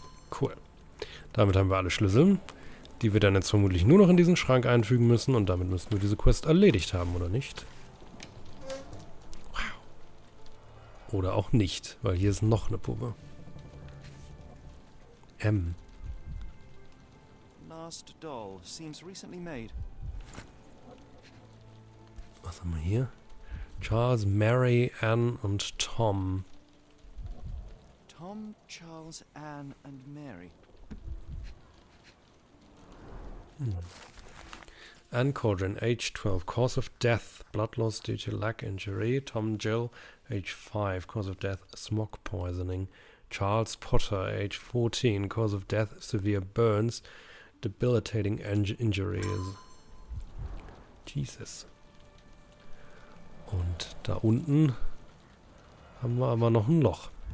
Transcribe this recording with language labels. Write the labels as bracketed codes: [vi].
[de] Cool. Damit haben wir alle Schlüssel, die wir dann jetzt vermutlich nur noch in diesen Schrank einfügen müssen. Und damit müssten wir diese Quest erledigt haben, oder nicht? Wow. Oder auch nicht, weil hier ist noch eine Puppe. M. [en] Last doll seems recently made. [de] Was haben wir hier? Charles, Mary, Anne und Tom. [en] Tom, Charles, Anne, and Mary. Anne Cordrin, age 12, cause of death, blood loss due to leg injury. Tom Jill, age 5, cause of death, smog poisoning. Charles Potter, age 14, cause of death, severe burns. debilitating injuries. Jesus. [de] Und da unten haben wir aber noch ein Loch.